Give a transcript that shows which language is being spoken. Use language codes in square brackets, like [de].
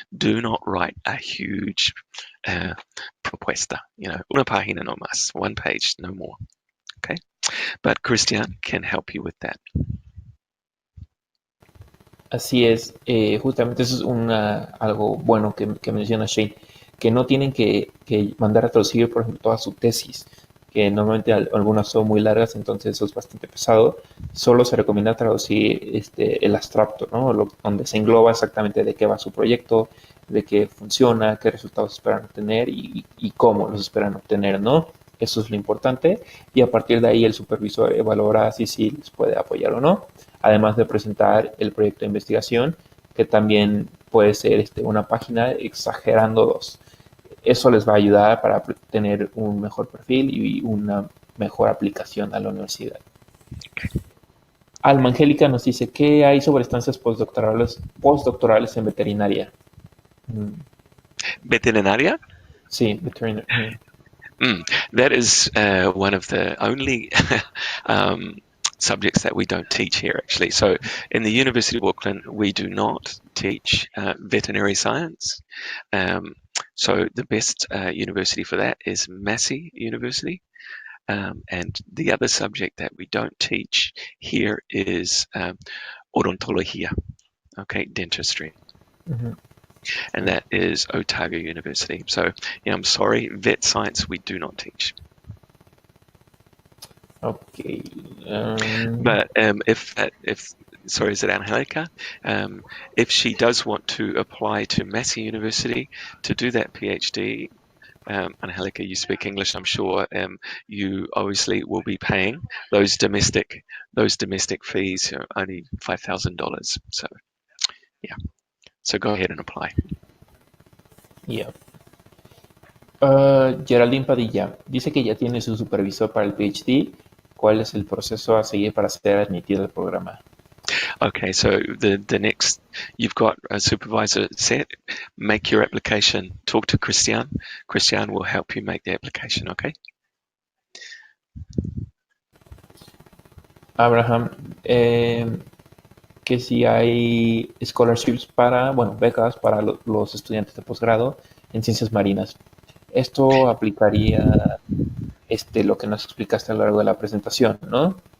[en] Do not write a huge [es] propuesta, una página no más, [en] 1 page, no more, okay? But Christian can help you with that. [es] Así es, justamente eso es algo bueno que menciona Shane, que no tienen que mandar a traducir, por ejemplo, toda su tesis, que normalmente algunas son muy largas, entonces eso es bastante pesado. Solo se recomienda traducir el abstracto, ¿no? Donde se engloba exactamente de qué va su proyecto, de qué funciona, qué resultados esperan obtener y cómo los esperan obtener, ¿no? Eso es lo importante y a partir de ahí el supervisor evaluará si les puede apoyar o no, además de presentar el proyecto de investigación, que también puede ser una página exagerando 2. Eso les va a ayudar para tener un mejor perfil y una mejor aplicación a la universidad. Alma Angélica nos dice, ¿qué hay sobre estancias postdoctorales en veterinaria? Veterinaria? Sí, [en] veterinary. That is one of the only um, subjects that we don't teach here, actually. So, in the University of Auckland, we do not teach veterinary science. Um, so, the best university for that is Massey University. And the other subject that we don't teach here is odontologia, okay, dentistry, Ujú. and that is Otago University. So, yeah, I'm sorry, vet science we do not teach. Ok. But if sorry, is it Angelica? If she does want to apply to Massey University to do that PhD, Angelica, you speak English, I'm sure. You obviously will be paying those domestic fees, only $5,000. So yeah, so go ahead and apply. Yeah. [es] Geraldine Padilla dice que ya tiene su supervisor para el PhD. ¿Cuál es el proceso a seguir para ser admitido al programa? [en] Okay, so the next, you've got a supervisor set, make your application, talk to Christian. Christian will help you make the application, okay? [es] Abraham, que si hay scholarships para, bueno, becas para los estudiantes de posgrado en ciencias marinas. Esto aplicaría lo que nos explicaste a lo largo de la presentación, ¿no?